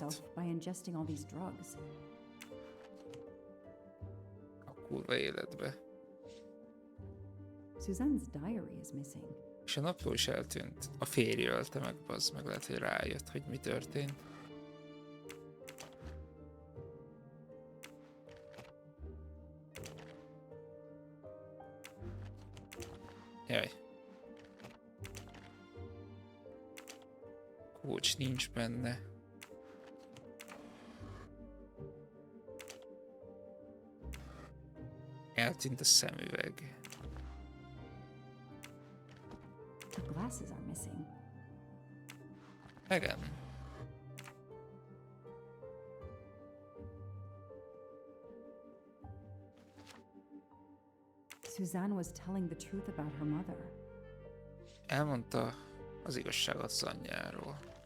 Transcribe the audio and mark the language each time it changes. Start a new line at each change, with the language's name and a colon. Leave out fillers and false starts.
English: herself by ingesting all these drugs.
Hungarian: A kurva életbe.
English: Suzanne's diary is missing.
Hungarian: És a napló is eltűnt. A férje ölte meg, bazd meg, lehet, hogy rájött, hogy mi történt. Jaj. Kulcs nincs benne. Eltűnt a szemüveg.
English: Her glasses are missing.
Hungarian: Igen.
English: Suzanne was telling the truth about her mother.
Hungarian: Elmondta az igazságot az anyjáról.